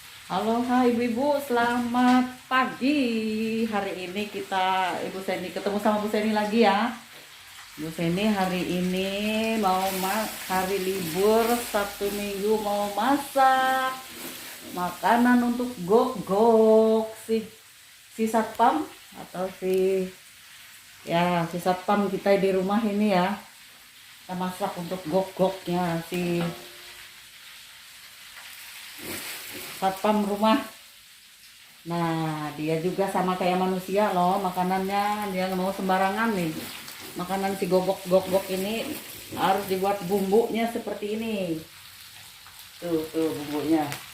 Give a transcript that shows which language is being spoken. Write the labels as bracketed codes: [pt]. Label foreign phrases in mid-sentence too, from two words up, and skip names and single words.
[id] Halo, hai ibu-ibu, selamat pagi. Hari ini Ibu Seni ketemu sama Bu Seni lagi ya. Bu Seni hari ini hari libur Sabtu Minggu mau masak makanan untuk gok-gok si satpam atau si satpam kita di rumah ini ya. Kita masak untuk gok-goknya si satpam rumah. Nah, dia juga sama kayak manusia loh, makanannya dia nggak mau sembarangan nih. Makanan si gogok-gogok ini harus dibuat bumbunya seperti ini. Tuh bumbunya.